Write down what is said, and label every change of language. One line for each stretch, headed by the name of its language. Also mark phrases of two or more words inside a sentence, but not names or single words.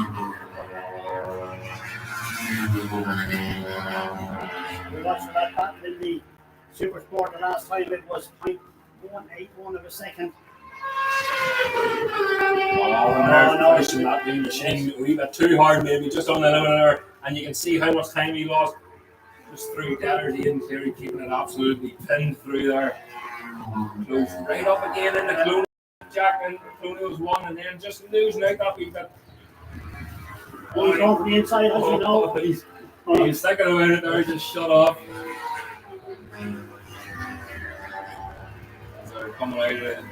English: We watched that battle in the Super Sport the last time. It was 0.181 of a second. No, pushing that new machine a wee bit too hard, maybe just on the limit there, and you can see how much time he lost just through deaders. Aidan Cleary keeping it absolutely pinned through there. Goes right up again in the Clone. Jack and Colonials won, and then just losing out that wee bit. He's going to the inside, as you know. He's thinking about it there, just shut off. So they're coming out of it.